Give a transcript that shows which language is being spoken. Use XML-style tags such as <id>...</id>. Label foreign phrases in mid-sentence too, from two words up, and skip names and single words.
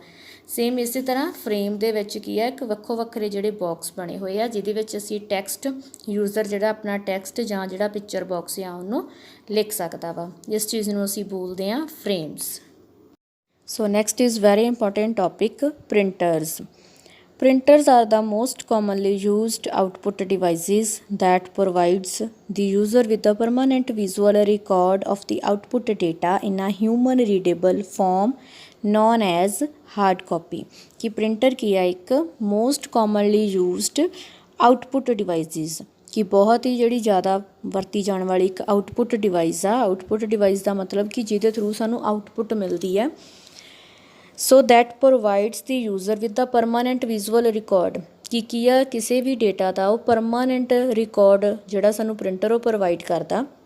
<pa>ਸੇਮ ਇਸੇ ਤਰ੍ਹਾਂ ਫਰੇਮ ਦੇ ਵਿੱਚ ਕੀ ਆ, ਇੱਕ ਵੱਖੋ ਵੱਖਰੇ ਜਿਹੜੇ ਬਾਕਸ ਬਣੇ ਹੋਏ ਆ ਜਿਹਦੇ ਵਿੱਚ ਅਸੀਂ ਟੈਕਸਟ, ਯੂਜ਼ਰ ਜਿਹੜਾ ਆਪਣਾ ਟੈਕਸਟ ਜਾਂ ਜਿਹੜਾ</pa> <en>picture box</en> <pa>ਆ ਉਹਨੂੰ ਲਿਖ ਸਕਦਾ ਵਾ। ਇਸ ਚੀਜ਼ ਨੂੰ ਅਸੀਂ ਬੋਲਦੇ ਹਾਂ ਫਰੇਮਸ।</pa> <en>So next is very important topic, printers. Printers are the most commonly used output devices that provides the user with a permanent visual record of the output data in a human readable form known as hard copy. कि printer</en> <pa>ਕੀ ਆ, ਇੱਕ</pa> <en>most commonly used output devices,</en> <pa>ਕਿ ਬਹੁਤ ਹੀ ਜਿਹੜੀ ਜ਼ਿਆਦਾ ਵਰਤੀ ਜਾਣ ਵਾਲੀ ਇੱਕ</pa> <en>output device</en> <pa>ਆ।</pa> <en>output device</en> <pa>ਦਾ ਮਤਲਬ ਕਿ ਜਿਹਦੇ ਥਰੂ ਸਾਨੂੰ ਆਊਟਪੁੱਟ ਮਿਲਦੀ ਹੈ।</pa> <en>So that provides the user with a permanent visual record,</en> <pa>ਕਿ ਕੀ ਆ, ਕਿਸੇ ਵੀ ਡੇਟਾ ਦਾ ਉਹ</pa> <en>permanent record</en> <pa>ਜਿਹੜਾ ਸਾਨੂੰ ਪ੍ਰਿੰਟਰ ਉਹ ਪ੍ਰੋਵਾਈਡ ਕਰਦਾ।</pa>